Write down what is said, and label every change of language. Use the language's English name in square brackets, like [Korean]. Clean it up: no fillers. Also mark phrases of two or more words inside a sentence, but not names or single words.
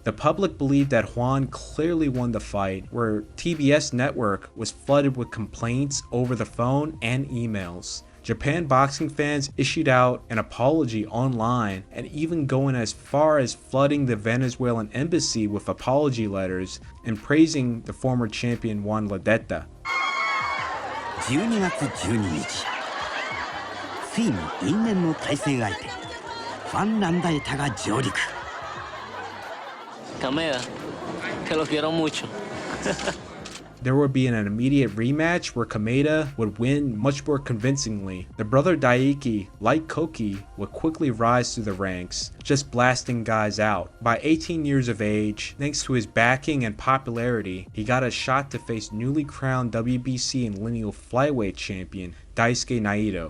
[English] The public believed that Juan clearly won the fight, where TBS network was flooded with complaints over the phone and emails. Japan boxing fans issued out an apology online and even going as far as flooding the Venezuelan embassy with apology letters and praising the former champion Juan Ledetta. [Japanese] 12月12日、ついに因縁の対戦相手、ファン・ランダエタが上陸。 [Spanish] Cameda, que lo quiero mucho. [English] There would be an immediate rematch where Kameda would win much more convincingly. The brother Daiki, like Koki, would quickly rise through the ranks, just blasting guys out. By 18 years of age, thanks to his backing and popularity, he got a shot to face newly crowned WBC and lineal flyweight champion Daisuke Naito.